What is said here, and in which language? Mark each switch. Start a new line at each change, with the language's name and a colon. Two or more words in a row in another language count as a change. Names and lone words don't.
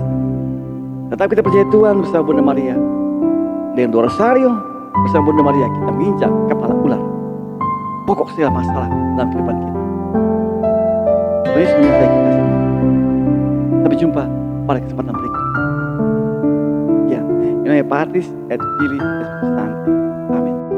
Indonesian: Tetap kita percaya Tuhan bersama Bunda Maria. Dengan doa rosario bersama Bunda Maria kita menginjak kepala ular, pokok segala masalah dalam kehidupan kita. Tuhan Yesus menyertai kita semua. Sampai jumpa pada kesempatan berikutnya. Ya,
Latin: in nomine Patris et Filii et Spiritus Sancti.
Indonesian: Amin.